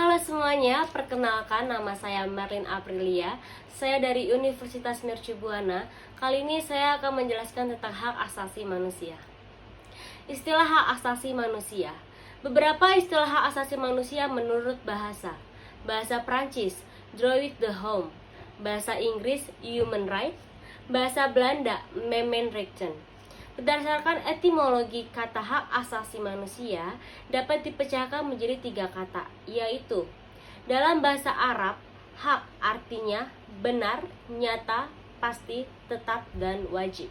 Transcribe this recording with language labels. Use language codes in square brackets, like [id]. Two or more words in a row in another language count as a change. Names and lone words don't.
[id] semuanya, perkenalkan nama saya Marlin Aprilia. Saya dari Universitas Mercubuana. Kali ini saya akan menjelaskan tentang hak asasi manusia. Istilah hak asasi manusia. Beberapa istilah hak asasi manusia menurut bahasa. Bahasa Prancis, [fr] droit de l'homme. [id] Bahasa Inggris, [en] human right. [id] Bahasa Belanda, mensenrechten. Berdasarkan etimologi kata hak asasi manusia dapat dipecahkan menjadi 3 kata, yaitu dalam bahasa Arab, hak artinya benar, nyata, pasti, tetap, dan wajib.